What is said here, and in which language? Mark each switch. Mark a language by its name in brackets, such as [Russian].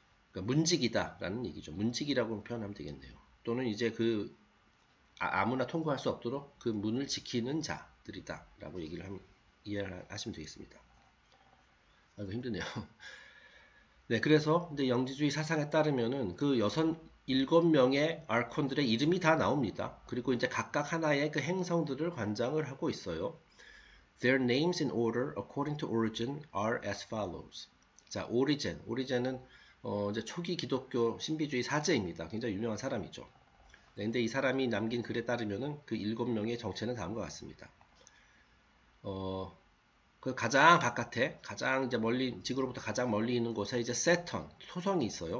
[Korean] 그러니까 문지기다라는 얘기죠. 문지기라고 표현하면 되겠네요. 또는 이제 그 아무나 통과할 수 없도록 그 문을 지키는 자들이다라고 이해를 하시면 되겠습니다. 이거 힘드네요. 네, 그래서 이제 영지주의 사상에 따르면은 그 7명의 아르콘들의 이름이 다 나옵니다. 그리고 이제 각각 하나의 그 행성들을 관장을 하고 있어요. [English] Their names in order according to origin are as follows. [Korean] 자, 오리젠은 이제 초기 기독교 신비주의 사제입니다. 굉장히 유명한 사람이죠. 네, 근데 이 사람이 남긴 글에 따르면은 그 7명의 정체는 다음과 같습니다. 그 가장 바깥에, 가장 이제 멀리, 지구로부터 가장 멀리 있는 곳에 이제 세턴, 토성이 있어요.